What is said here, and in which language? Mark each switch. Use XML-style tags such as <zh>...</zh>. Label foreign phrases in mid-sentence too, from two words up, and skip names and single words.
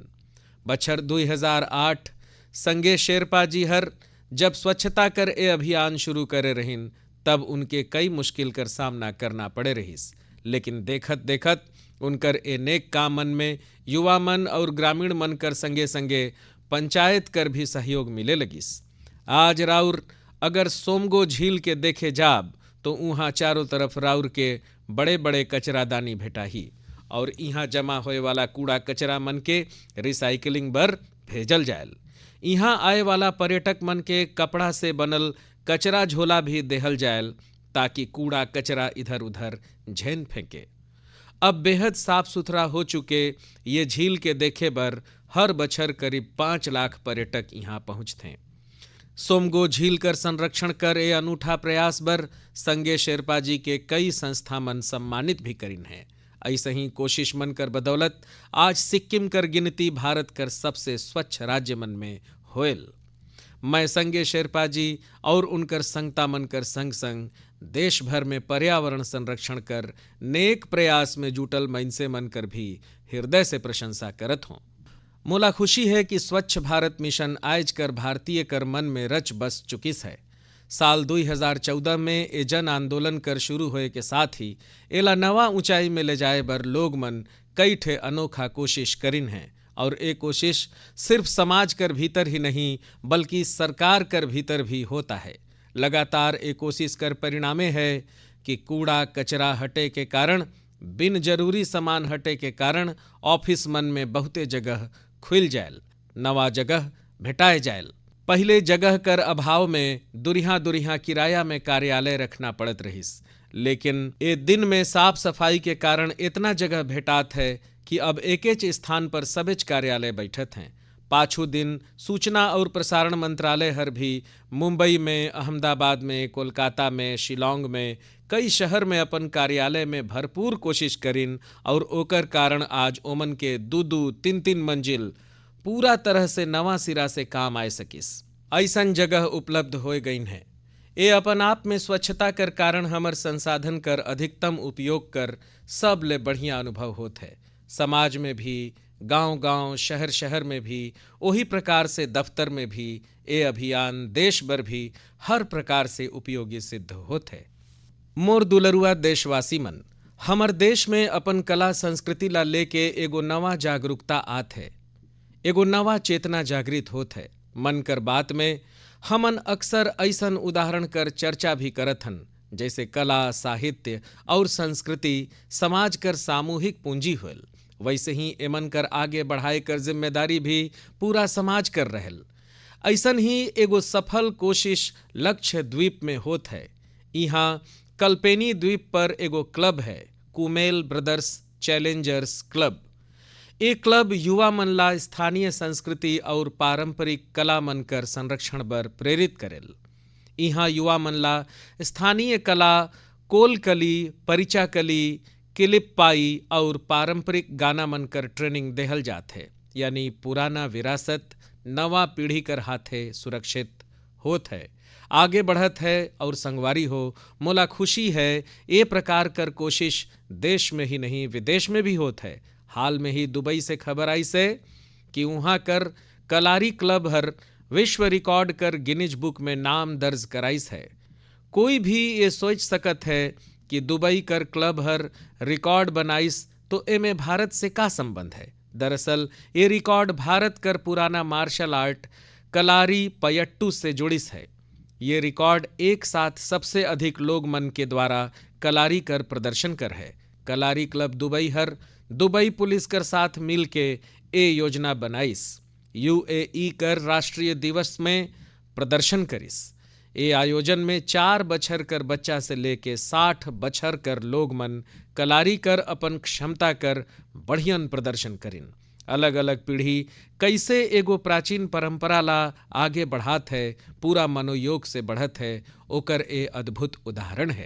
<hne>बछर 2008 संगे शेरपा जी हर जब स्वच्छता कर ए अभियान शुरू करे रहिन, तब उनके कई मुश्किल कर सामना करना पड़े रहिस, लेकिन देखत देखत उनकर ए नेक काम मन में युवा मन और ग्रामीण मन कर संगे संगे पंचायत कर भी सहयोग मिले लगिस। आज राउर अगर सोमगो झील के देखे जाब तो उहाँ चारों तरफ राउर के बड़े बड़े कचरादानी भेटाही और यहाँ जमा होए वाला कूड़ा कचरा मन के रिसाइकलिंग बर भेजल जायल। यहाँ आए वाला पर्यटक मन के कपड़ा से बनल कचरा झोला भी देहल जायल ताकि कूड़ा कचरा इधर उधर झेन फेंके। अब बेहद साफ सुथरा हो चुके ये झील के देखे बर हर बछर करीब 5 लाख पर्यटक यहाँ पहुँचते। सोमगो झील कर संरक्षण कर ए अनूठा प्रयास बर संगे शेरपा जी के कई संस्था मन सम्मानित भी करिन है। ऐसे ही कोशिश मन कर बदौलत आज सिक्किम कर गिनती भारत कर सबसे स्वच्छ राज्य मन में होयल। मैं संगे शेरपा जी और उनकर संगता मन कर संग संग देश भर में पर्यावरण संरक्षण कर नेक प्रयास में जुटल मनसे मन कर भी हृदय से प्रशंसा करत हों। मोला खुशी है कि स्वच्छ भारत मिशन आज कर भारतीय कर मन में रच बस चुकिस है। साल 2014 में ए जन आंदोलन कर शुरू होए के साथ ही एला नवा ऊंचाई में ले जाए बर लोग मन कई ठे अनोखा कोशिश करिन हैं और ये कोशिश सिर्फ समाज कर भीतर ही नहीं बल्कि सरकार कर भीतर भी होता है। लगातार ये कोशिश कर परिणामे है कि कूड़ा कचरा हटे के कारण, बिन जरूरी सामान हटे के कारण ऑफिस मन में बहुते जगह खुल जायल, नवा जगह भेटाए जायल। पहले जगह कर अभाव में दुरिहा किराया में कार्यालय रखना पड़त रहिस, लेकिन ए दिन में साफ सफाई के कारण इतना जगह भेटात है कि अब एकेच स्थान पर सबेच कार्यालय बैठत हैं। पाछू दिन सूचना और प्रसारण मंत्रालय हर भी मुंबई में, अहमदाबाद में, कोलकाता में, शिलोंग में कई शहर में अपन कार्यालय में भरपूर कोशिश करिन और ओकर कारण आज ओमन के 2-3 मंजिल पूरा तरह से नवा सिरा से काम आए सकिस। ऐसन जगह उपलब्ध हो गई है। ये अपन आप में स्वच्छता कर कारण हमर संसाधन कर अधिकतम उपयोग कर सब ले बढ़िया अनुभव होत है। समाज में भी, गांव-गांव, शहर में भी, वही प्रकार से दफ्तर में भी ये अभियान देश भर भी हर प्रकार से उपयोगी सिद्ध होत है। मोर दुलरुआ देशवासी मन, हमर देश में अपन कला संस्कृति ला लेके एगो नवा जागरूकता आत है, एगो नवा चेतना जागृत होत है। मन कर बात में हमन अक्सर ऐसन उदाहरण कर चर्चा भी करत हन जैसे कला, साहित्य और संस्कृति समाज कर सामूहिक पूंजी होल वैसे ही एमन कर आगे बढ़ाए कर जिम्मेदारी भी पूरा समाज कर रहल। ऐसन ही एगो सफल कोशिश लक्ष्य द्वीप में होत है। यहाँ कल्पेनी द्वीप पर एगो क्लब है, कुमेल ब्रदर्स चैलेंजर्स क्लब। ये क्लब युवा मन ला स्थानीय संस्कृति और पारंपरिक कला मन कर संरक्षण बर प्रेरित करेल। यहाँ युवा मन ला स्थानीय कला, कोलकली, परिचाकली, किलिप्पाई और पारंपरिक गाना मन कर ट्रेनिंग देहल जात है। यानी पुराना विरासत नवा पीढ़ी कर हाथे सुरक्षित होत है, आगे बढ़त है। और संगवारी हो, मोला खुशी है ये प्रकार कर कोशिश देश में ही नहीं विदेश में भी होत है। हाल में ही दुबई से खबर आई से कि वहाँ कर कलारी क्लब हर विश्व रिकॉर्ड कर गिनीज बुक में नाम दर्ज कराइस है। कोई भी ये सोच सकत है कि दुबई कर क्लब हर रिकॉर्ड बनाइस तो एमे भारत से का संबंध है। दरअसल ये रिकॉर्ड भारत कर पुराना</hne> <en>martial art</en> <hne>कलारी पयट्टू से जुड़िस है। ये रिकॉर्ड एक साथ सबसे अधिक लोग मन के द्वारा कलारी कर प्रदर्शन कर है। कलारी क्लब दुबई हर दुबई पुलिस कर साथ मिल के ए योजना बनाइस। यूएई कर राष्ट्रीय दिवस में प्रदर्शन करिस। ए आयोजन में 4 बछर कर बच्चा से लेके 60 बछर कर लोग मन कलारी कर अपन क्षमता कर बढ़ियन प्रदर्शन करिन। अलग अलग पीढ़ी कैसे एगो प्राचीन परंपरा ला आगे बढ़ात है, पूरा मनोयोग से बढ़त है, ओकर ए अद्भुत उदाहरण है।</hne>